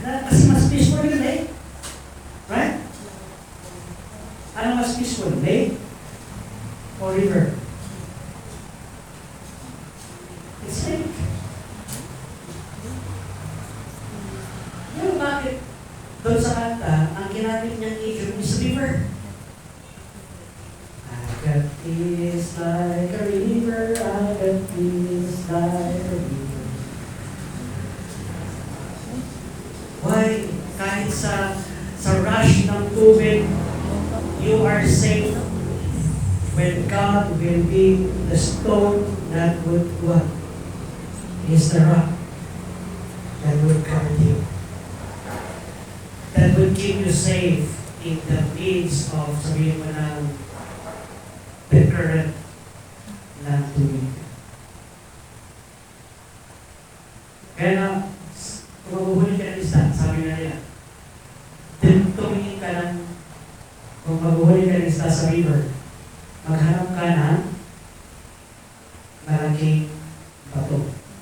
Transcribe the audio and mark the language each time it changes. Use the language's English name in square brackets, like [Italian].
[Filipino] Kasi mas peaceful yung lake. Right? Ano mas peaceful? Lake? O river? [English] It's lake. [Filipino] Pero bakit doon sa kanta, ang ginamit niyang idiom is river? [English] I got peace like a river, I got peace like a river. Why? [Filipino] Kahit sa rush ng tubig, [English] you are safe when God will be the stone that would what? Is the rock that would cover you. That would keep you safe in the midst of [Filipino] sabihin mo ng [English] the current [Filipino] ng tubig. Kaya na, kung mabuhuli ka ng isda, sabi nga nila, tumingin ka ng, kung mabuhuli ka ng isda sa river, maghanap ka ng malaking bato.